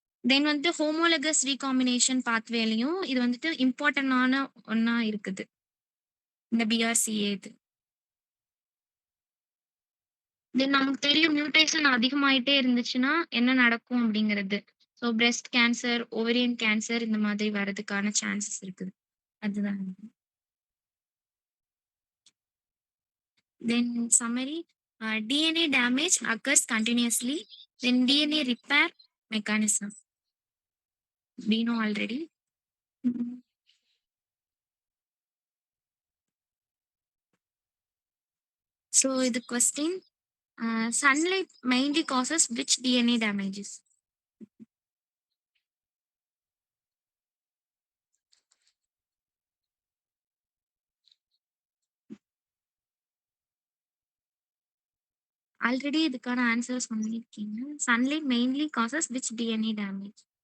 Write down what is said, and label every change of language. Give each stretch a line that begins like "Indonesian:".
Tamil: தென் வந்து homologous recombination பாத்வேலையும் இது வந்துட்டு இம்பார்ட்டன்டான ஒண்ணா இருக்குது இந்த பிஆர்சிஏ இது. தென் நமக்கு தெரியும் மியூட்டேஷன் அதிகமாயிட்டே இருந்துச்சுன்னா என்ன நடக்கும் அப்படிங்கிறது. So breast cancer, ovarian cancer இந்த மாதிரி வரதுக்கான சான்சஸ் இருக்குது. அதுதான்.
English: Then summary, DNA damage occurs continuously. Then DNA repair mechanism. We know already. So the question, sunlight mainly causes which DNA damages?
Tamil: Already இதுக்கான ஆன்சர் சொல்லியிருக்கீங்க.
English: Sunlight mainly causes which DNA damage?